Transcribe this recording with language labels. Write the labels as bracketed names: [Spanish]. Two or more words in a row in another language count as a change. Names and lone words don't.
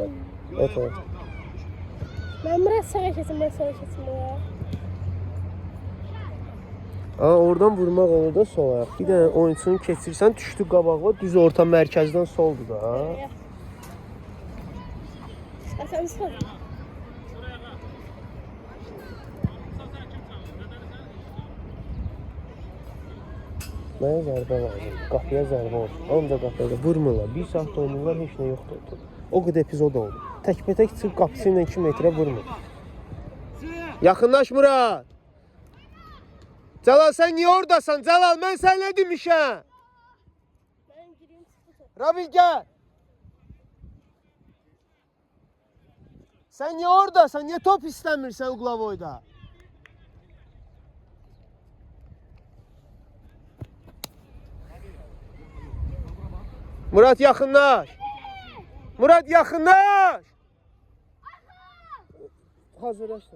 [Azerbaijani] O tərəf. [Turkish] Ben Murat sağa kesin, ben sağa kesin ya. [Azerbaijani] Oradan vurmaq olur da sol ayaq. Bir dənə oyunçunu keçirsən, düşdü qabağa, düz orta mərkəzdən soldur da. [Turkish] Sen sol. [Azerbaijani] Mənə zərbə lazım. Qapıya zərbə olsun. Ancaq qapıya vurmurlar. Bir saat oynayırlar, heç nə yoxdur. O qədər epizod oldu. Təkbətək çıxıb qapısı ilə 2 metrə vurmur. Yaxınlaş Murad. Cəlal sən niyə oradasan? Cəlal mən sənə demişəm. [Turkish] Ben gireyim sıfır. Rabil gel. Sen niye oradasan? [Azerbaijani] Niye top istəmirsən Uqlavoyda? Murat yaxınlaş. Murat yaxınlaş. Hazırlaşdım.